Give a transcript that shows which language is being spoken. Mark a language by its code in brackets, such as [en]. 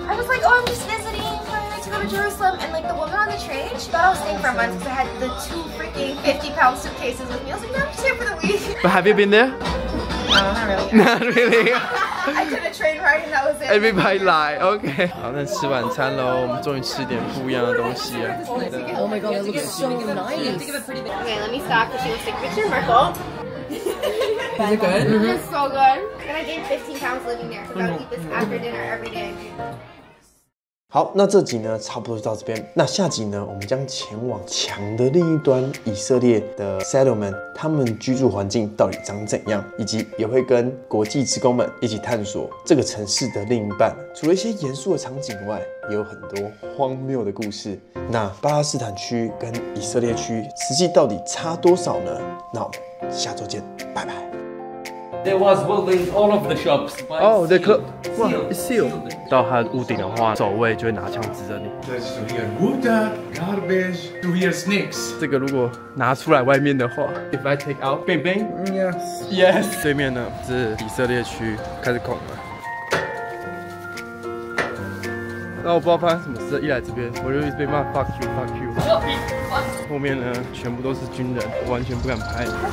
[en] I was like, oh, I'm just visiting, planning to go to Jerusalem, and like the woman on the train, she thought I was staying for a month because I had the 2 freaking 50-pound suitcases with me. I was like, no, I'm just here for the week. But have you been there? No, not really. Not really. I did a train ride and that was it. Everybody lie. Okay. [zh] 好，那吃晚餐喽。我们终于吃点不一样的东西了。 [en] Oh my god, that looks so nice. Okay, let me stop because she wants to take a picture. Marco. Is it good? It's so good. And I gained 15 pounds living there, so I gotta eat this after dinner every day. [zh] 好，那这集呢，差不多就到这边。那下集呢，我们将前往墙的另一端，以色列的 settlement， 他们居住环境到底长怎样，以及也会跟国际职工们一起探索这个城市的另一半。除了一些严肃的场景外，也有很多荒谬的故事。那巴勒斯坦区跟以色列区实际到底差多少呢？那我们下周见，拜拜。 [en] There was building all of the shops. Oh, they closed. Wow, it's sealed. [zh] 到他的屋顶的话，守卫就会拿枪指着你。 [en] To hear water, garbage, to hear snakes. [zh] 这个如果拿出来外面的话 ， [en] If I take out, bang bang. Yes. Yes. [zh] 对面呢是以色列区，开始恐了。那我不知道发生什么事，一来这边我就一直被骂 [en] fuck you fuck you。 [zh] 后面呢全部都是军人，我完全不敢拍。